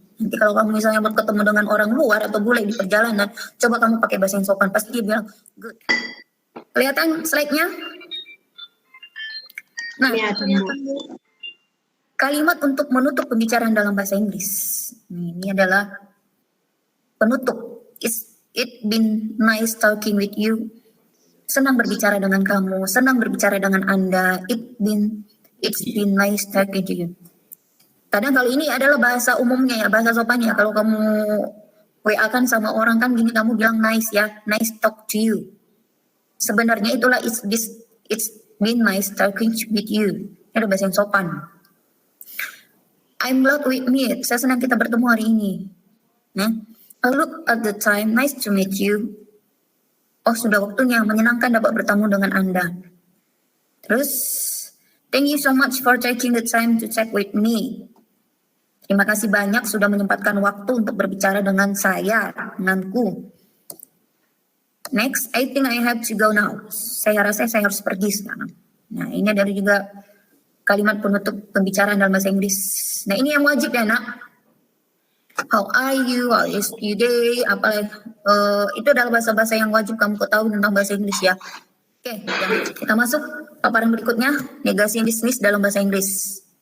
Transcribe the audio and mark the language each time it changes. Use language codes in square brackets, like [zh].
[id] Nanti kalau kamu misalnya bertemu dengan orang luar atau bule di perjalanan, coba kamu pakai bahasa yang sopan, pasti dia bilang good. Kelihatan slide-nya? Nah, kalimat untuk menutup pembicaraan dalam bahasa Inggris. Ini adalah penutup. [en] It been nice talking with you. [id] Senang berbicara dengan kamu, senang berbicara dengan Anda. [en] It's been nice talking to you. [id] Kadang kalau ini adalah bahasa umumnya ya, bahasa sopannya. Kalau kamu WA kan sama orang kan gini, kamu bilang nice ya, [en] nice talk to you. [id] Sebenarnya itulah [en] it's been nice talking with you. [id] Ini adalah bahasa yang sopan. [en] I'm glad we meet. [id] Saya senang kita bertemu hari ini. [en] Nah, I look at the time, nice to meet you. [id] Oh, sudah waktunya, menyenangkan dapat bertemu dengan Anda. [en] Terus, thank you so much for taking the time to chat with me. [id] Terima kasih banyak sudah menyempatkan waktu untuk berbicara dengan saya, denganku. [en] Next, I think I have to go now. [id] Saya rasa saya harus pergi sekarang. Nah, ini adalah juga kalimat penutup pembicaraan dalam bahasa Inggris. Nah, ini yang wajib ya, Nak. [en] How are you? How is your day? [id] Itu adalah bahasa-bahasa yang wajib kamu ketahui tentang bahasa Inggris ya. Oke, kita masuk paparan berikutnya, negosiasi bisnis dalam bahasa Inggris.